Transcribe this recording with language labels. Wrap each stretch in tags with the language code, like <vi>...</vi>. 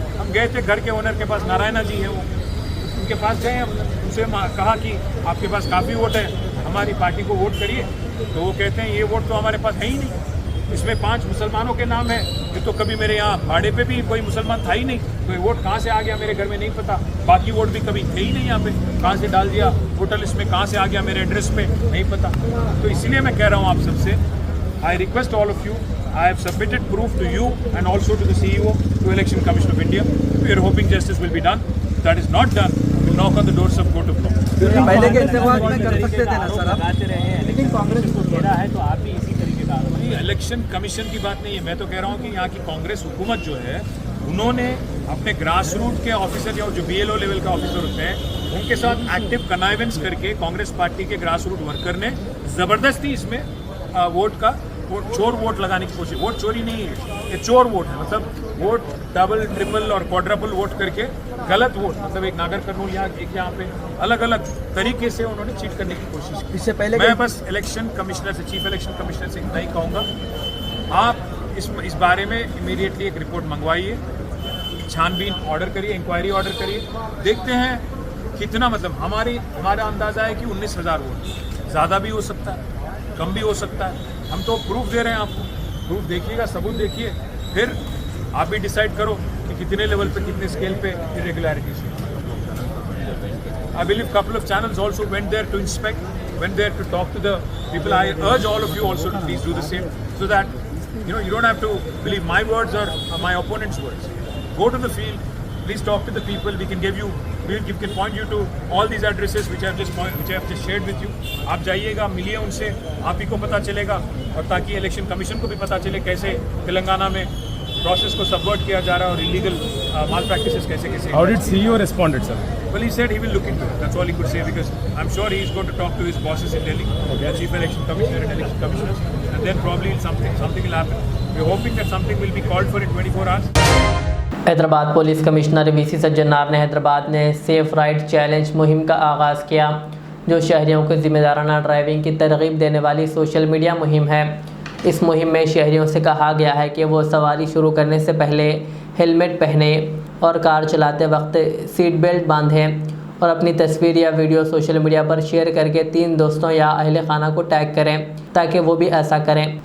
<hi>हम गए थे, घर के ओनर के पास, नारायणा जी है वो, उनके पास गए, हम उनसे कहा कि आपके पास काफ़ी वोट है, हमारी पार्टी को वोट करिए। तो वो कहते हैं ये वोट तो हमारे पास है ही नहीं, इसमें 5 मुसलमानों के नाम है, ये तो कभी मेरे यहाँ भाड़े पे भी कोई मुसलमान था ही नहीं, तो ये वोट कहाँ से आ गया मेरे घर में नहीं पता। बाकी वोट भी कभी थे ही नहीं यहाँ पे, कहाँ से डाल दिया वोटर लिस्ट में, कहाँ से आ गया मेरे एड्रेस पे नहीं पता। तो इसलिए मैं कह रहा हूँ आप सबसे,</hi> <en>I request all of you, I have submitted proof to you and also to the CEO, to Election Commission of India. We are hoping justice will be done. that is not done, we'll knock on the doors of court of law.</en> <hi>पहले के इस्तेमाल में कर सकते थे ना sir आप? लगाते रहे हैं, लेकिन कांग्रेस को घेरा है तो आप भी इसी तरीके का आरोप। ये इलेक्शन कमीशन की बात नहीं है, मैं तो कह रहा हूँ कि यहाँ की कांग्रेस हुकूमत जो है उन्होंने अपने ग्रास रूट के ऑफिसर या जो BLO लेवल का ऑफिसर होते हैं उनके साथ एक्टिव कनाइवेंस करके कांग्रेस पार्टी के ग्रास रूट वर्कर ने ज़बरदस्ती इसमें चोर वोट लगाने की कोशिश। वोट चोरी नहीं है, ये चोर वोट है, मतलब वोट डबल ट्रिपल और क्वाड्रपल वोट करके गलत वोट, मतलब एक नागर कर्नूल यहाँ पे अलग अलग तरीके से उन्होंने चीट करने की कोशिश की। इससे पहले मैं बस इलेक्शन कमिश्नर से, चीफ इलेक्शन कमिश्नर से इतना ही कहूँगा, आप इस बारे में इमीडिएटली एक रिपोर्ट मंगवाइए, छानबीन ऑर्डर करिए, इंक्वायरी ऑर्डर करिए, देखते हैं कितना, मतलब हमारा अंदाजा है कि 19,000 वोट, ज़्यादा भी हो सकता है, कम भी हो सकता है। हम तो प्रूफ दे रहे हैं आपको, प्रूफ देखिएगा, सबूत देखिए, फिर आप भी डिसाइड करो कि कितने लेवल पे, कितने स्केल पे इरेगुलरिटीज है।</hi> <en>I believe couple of channels also went there to inspect, went there to talk to the people. I urge all of you also to please do the same, so that you don't have to believe my words or my opponent's words. Go to the field, please talk to the people. We can point you to all these addresses which I have just shared with you.</en> <hi>आप जाइएगा, मिलिए उनसे, आप ही को पता चलेगा, और ताकि इलेक्शन कमीशन को भी पता चले कैसे तेलंगाना में प्रोसेस को सबवर्ट किया जा रहा है और इलीगल माल प्रैक्टिसेस कैसे।</hi> <en>How did CEO responded, sir? Well, he said he will look into it. That's all he could say, because I'm sure he is going to talk to his bosses in Delhi, the chief election commissioner and election commissioners, and then probably something will happen. We're hoping that something will be called for in 24 hours.</en> <hi>Hyderabad police commissioner VC Sajjanar ने हैदराबाद में safe ride challenge मुहिम का आगाज़ किया, जो शहरियों को जिम्मेदाराना ड्राइविंग की तरगीब देने वाली सोशल मीडिया मुहिम है। इस मुहिम में शहरियों से कहा गया है कि वो सवारी शुरू करने से पहले हेलमेट पहने और कार चलाते वक्त सीट बेल्ट बांधें और अपनी तस्वीर या वीडियो सोशल मीडिया पर शेयर करके 3 दोस्तों या अहले खाना को टैग करें ताकि वो भी ऐसा करें।</hi>